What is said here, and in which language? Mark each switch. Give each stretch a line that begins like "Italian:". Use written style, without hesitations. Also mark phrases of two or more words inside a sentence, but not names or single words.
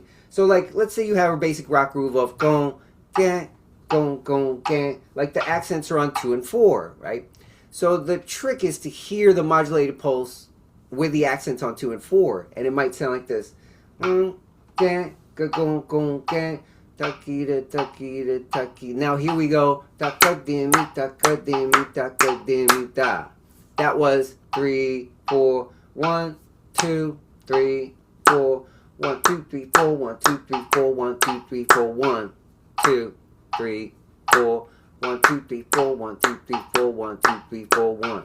English: So, like, let's say you have a basic rock groove of gong, gang, gong, gong, gang. Like the accents are on 2 and 4, right? So the trick is to hear the modulated pulse with the accents on 2 and 4, and it might sound like this: gang, gong, gong, gang. Taki-da, taki-da, taki. Now here we go. Taka-dimi, taka-dimi, taka-dimi, da. That was 3, 4, 1, 2, 3, 4, 1, 2, 3, 4, 1, 2, 3, 4, 1, 2, 3, 4, 1, 2, 3, 4, 1, 2, 3, 4, 1, 2, 3, 4, 1, 2, 3, 4, 1.